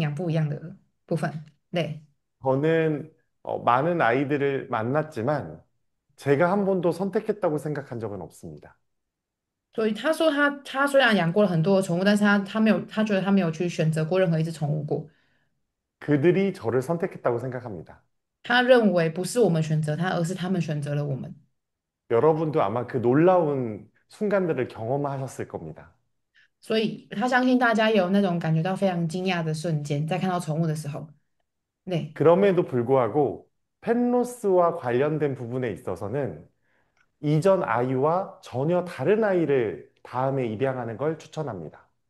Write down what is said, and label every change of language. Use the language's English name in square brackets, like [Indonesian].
[Chinese] 他说在这个部分的话可能会有一些宗教信仰不一样的部分。네. [Korean] 저는 많은 아이들을 만났지만 제가 한 번도 선택했다고 생각한 적은 없습니다. [Chinese] 所以他说他虽然养过了很多的宠物，但是他没有，他觉得他没有去选择过任何一只宠物过。 [Korean] 그들이 저를 선택했다고 생각합니다. [Chinese] 他认为不是我们选择他，而是他们选择了我们。 [Korean] 여러분도 아마 그 놀라운 순간들을 경험하셨을 겁니다. [Chinese] 所以他相信大家也有那种感觉到非常惊讶的瞬间，在看到宠物的时候。네. [Korean] 그럼에도 불구하고 펜로스와 관련된 부분에 있어서는 이전 아이와 전혀 다른 아이를 다음에 입양하는 걸 추천합니다.